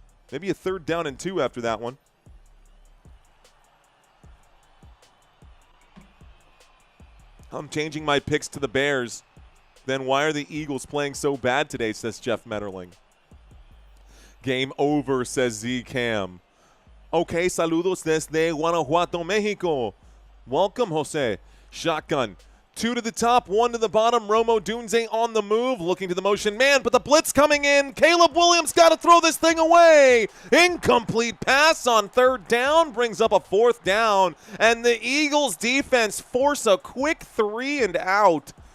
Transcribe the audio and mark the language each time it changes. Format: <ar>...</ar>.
<en>Maybe a 3rd down and 2 after that one. I'm changing my picks to the Bears. Then why are the Eagles playing so bad today, says Jeff Metterling. Game over, says Z Cam.</en> <es>Okay, saludos desde Guanajuato, Mexico.</es> <en>Welcome, Jose. Shotgun. 2 to the top, 1 to the bottom. Romo Dunze on the move, looking to the motion man, but the blitz coming in. Caleb Williams got to throw this thing away. Incomplete pass on 3rd down, brings up a 4th down, and the Eagles defense force a quick 3 and out.</en>